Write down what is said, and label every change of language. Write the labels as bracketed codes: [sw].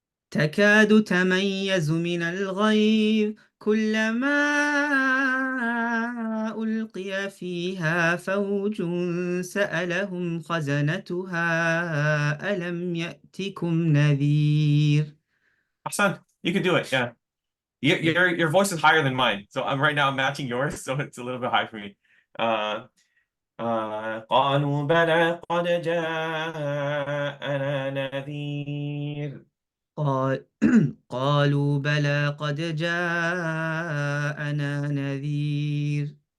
[ar] تكاد تميز من الغيظ كلما ألقي فيها فوج سألهم خزنتها ألم يأتكم نذير. [en] Hassan, you can do it. Yeah. Your voice is higher than mine. So I'm right now matching yours, so it's a little bit high for me. [ar] Uh, قالوا بلى قد جاءنا نذير. قال قالوا بلى قد جاءنا نذير.